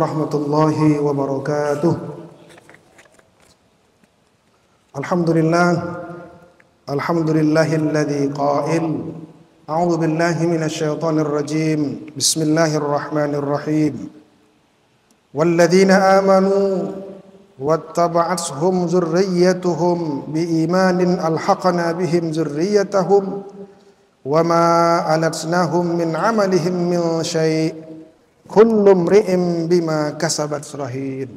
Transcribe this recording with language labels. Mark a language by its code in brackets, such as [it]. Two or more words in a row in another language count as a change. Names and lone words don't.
[ar] ورحمة الله وبركاته الحمد لله الذي قال أعوذ بالله من الشيطان الرجيم. Bismillahirrahmanirrahim. والذين آمنوا واتبعتهم ذريتهم بإيمان ألحقنا بهم ذريتهم وما ألتناهم من عملهم من شيء كل امرئ بما كسب رهين.